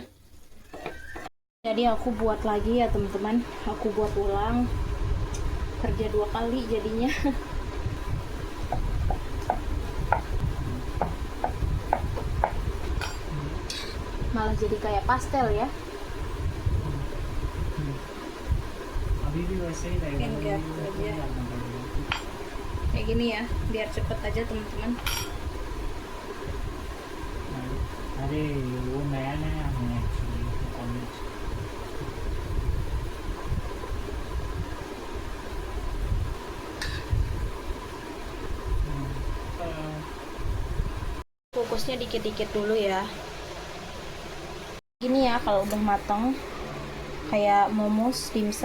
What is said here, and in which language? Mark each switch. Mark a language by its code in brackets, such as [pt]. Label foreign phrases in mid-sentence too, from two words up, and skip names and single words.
[id] Jadi aku buat lagi ya teman-teman, aku buat ulang, kerja 2 kali jadinya. Malah jadi kayak pastel ya. [hi] अभी भी वैसे ही रहेगा. [id] Kan gap aja. Kayak gini ya, biar cepet aja teman-teman. [hi] अरे वो नया नया है एक्चुअली कॉलेज. [id] Kukusnya dikit-dikit dulu ya. Gini ya kalau udah matang, kayak momos dimsum.